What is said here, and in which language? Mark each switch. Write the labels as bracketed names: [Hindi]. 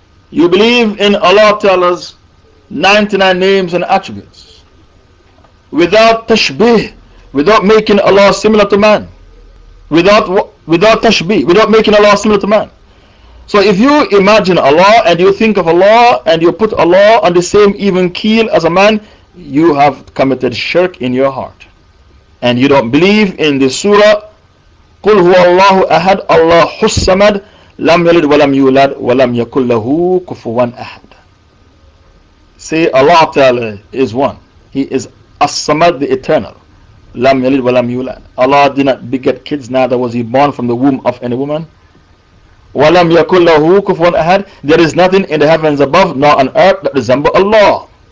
[English] You believe in Allah Ta'ala's 99 names and attributes without tashbih, without making Allah similar to man. Without tashbih, without making Allah similar to man. So if you imagine Allah and you think of Allah and you put Allah on the same even keel as a man, you have committed shirk in your heart. [Arabic] And you don't believe in the surah قُلْ هُوَ اللَّهُ أَحَدٌ اللَّهُ الصَّمَدُ لَمْ يَلِدْ وَلَمْ يُولَدْ وَلَمْ يَكُنْ لَهُ كُفُوًا أَحَدٌ. [English] Say Allah Ta'ala is one. He is As-Samad, the Eternal. Lam Yalid Walam Yulad. Allah did not beget kids, neither was He born from the womb of any woman. Walam yakul lahu kufuwan ahad. There is nothing in the heavens above nor on earth that resembles Allah.